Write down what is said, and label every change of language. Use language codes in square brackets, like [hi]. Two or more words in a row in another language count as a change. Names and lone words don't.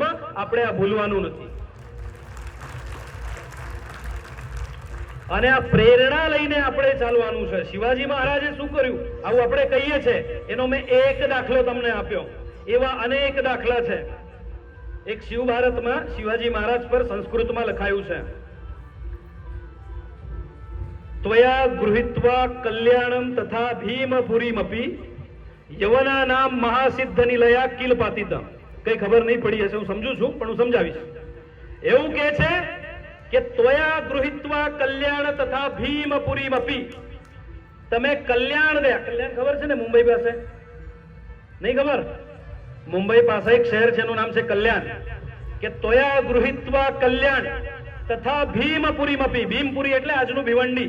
[gu] આપણે આ ભૂલવાનું નથી. અને આ પ્રેરણા લઈને આપણે ચાલવાનું છે. શિવાજી મહારાજે શું કર્યું આવું આપણે કહીએ છીએ, એનો મેં એક દાખલો તમને આપ્યો. એવા અનેક દાખલા છે. એક શિવ ભારતમાં શિવાજી મહારાજ પર સંસ્કૃતમાં લખાયું છે [sa] त्वया गृहीत्वा कल्याणम तथा भीमपुरीमपि यवनानाम महासिद्ध निलया किल पातितम. [gu] કઈ ખબર નહીં પડી હશે, હું સમજુ છું પણ હું સમજાવીશ. એવું કહે છે કે [sa] ત્વયા ગૃહીત્વા કલ્યાણ તથા ભીમપુરીમપि, [gu] તમે કલ્યાણ ગયા. કલ્યાણ ખબર છે ને મુંબઈ પાસે? નહીં ખબર? મુંબઈ પાસે એક શહેર છે એનું નામ છે કલ્યાણ. કે [sa] ત્વયા ગૃહીત્વા કલ્યાણ તથા ભીમપુરીમપि, [gu] ભીમપુરી એટલે આજનું ભિવંડી.